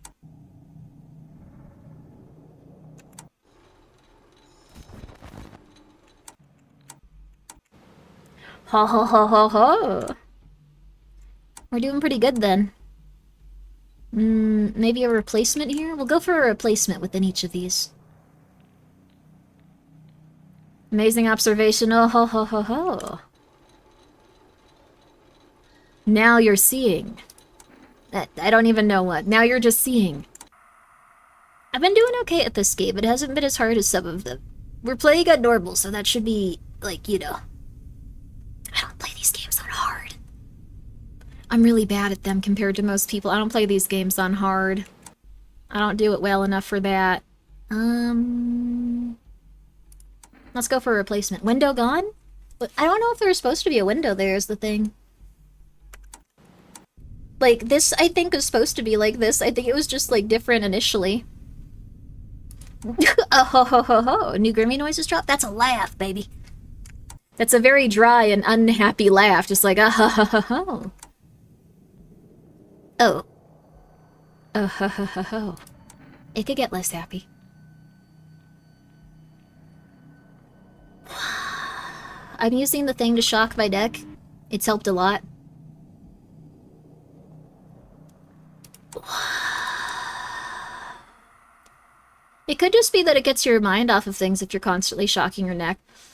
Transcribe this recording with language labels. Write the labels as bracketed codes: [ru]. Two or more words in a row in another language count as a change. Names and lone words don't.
[en] Ho ho ho ho ho! We're doing pretty good then. Maybe a replacement here? We'll go for a replacement within each of these. Amazing observation. Oh ho ho ho ho. Now you're seeing. I don't even know what. Now you're just seeing. I've been doing okay at this game. It hasn't been as hard as some of them. We're playing on normal, so that should be, like, you know. I don't play these games on hard. I'm really bad at them compared to most people. I don't play these games on hard. I don't do it well enough for that. Let's go for a replacement. Window gone? But I don't know if there was supposed to be a window there is the thing. Like, this, I think, is supposed to be like this. I think it was just, like, different initially. Oh, ho, ho, ho, ho. New Grimmi noises drop? That's a laugh, baby. That's a very dry and unhappy laugh. Just like, ah, ha, ha, ha, ho. Oh. Oh, ha, ha, ha, ho. It could get less happy. I'm using the thing to shock my neck. It's helped a lot. It could just be that it gets your mind off of things if you're constantly shocking your neck.